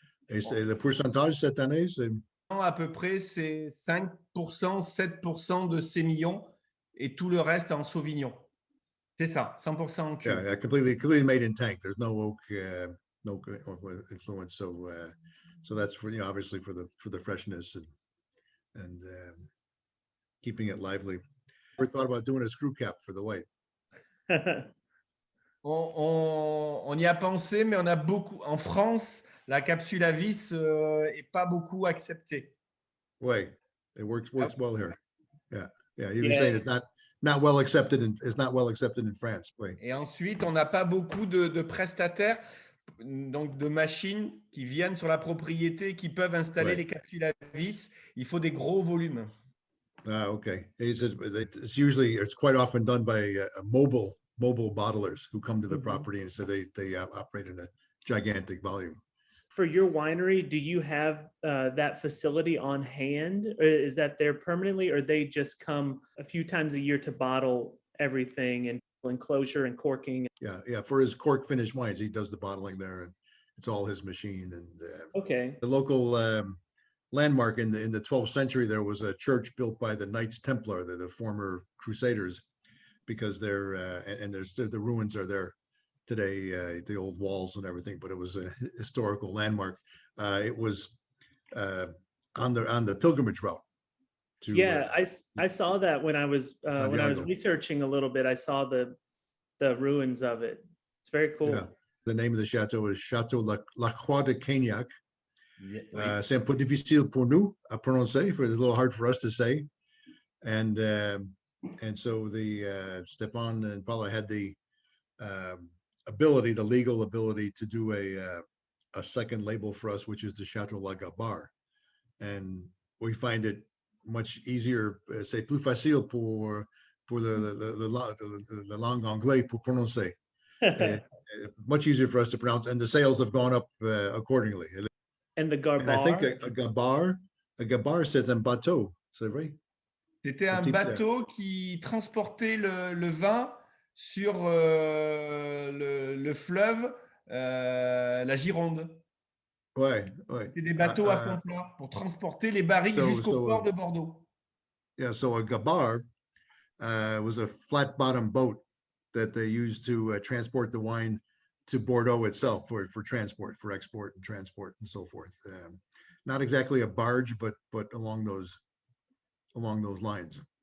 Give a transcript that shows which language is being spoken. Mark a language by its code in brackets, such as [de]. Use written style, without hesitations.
[fr] Et le pourcentage cette année, c'est à peu près, c'est 5%, 7% de sémillon et tout le reste en sauvignon. C'est ça, 100% en cuve. [en] Yeah, completely made in tank. There's no oak, no influence. So that's for obviously for the freshness and keeping it lively. Ever thought about doing a screw cap for the white? [fr] On y a pensé, mais on a beaucoup en France. La capsule à vis est pas beaucoup acceptée. [en] Oui, it works well here. Yeah. You were saying it's not well accepted in France. [fr] Oui. Et ensuite, on n'a pas beaucoup de prestataires, donc de machines qui viennent sur la propriété, qui peuvent installer les capsules à vis. Il faut des gros volumes. [en] Ah, okay. It's quite often done by mobile bottlers who come to the property, and so they operate in a gigantic volume. For your winery, do you have that facility on hand? Or is that there permanently, or they just come a few times a year to bottle everything and enclosure and corking? Yeah. For his cork finished wines, he does the bottling there, and it's all his machine. And the local landmark in the 12th century, there was a church built by the Knights Templar, the former Crusaders, because they're and the ruins are there today, the old walls and everything, but it was a historical landmark. It was on the pilgrimage route. I saw that when I was researching a little bit. I saw the ruins of it. It's very cool. Yeah. The name of the chateau is Chateau La Croix de Cagnac. [fr] C'est un peu difficile pour nous à prononcer. [en] It's a little hard for us to say. And so the Stephane and Paola had the ability, the legal ability to do a second label for us, which is the Chateau Gabare. And we find it much easier, [fr] c'est plus facile pour the langue anglais pour prononcer. [en] Much easier for us to pronounce, and the sales have gone up accordingly. And the And I think Gabarre? [fr] a Gabarre, c'est un bateau, c'est vrai? C'était un bateau qui transportait le vin sur le fleuve, la Gironde. Ouais. C'était des bateaux à fond plat pour transporter les barriques jusqu'au port de Bordeaux. [en] Yeah, so a Gabarre was a flat bottom boat that they used to transport the wine to Bordeaux itself for transport, for export and transport and so forth. Not exactly a barge, but along those lines.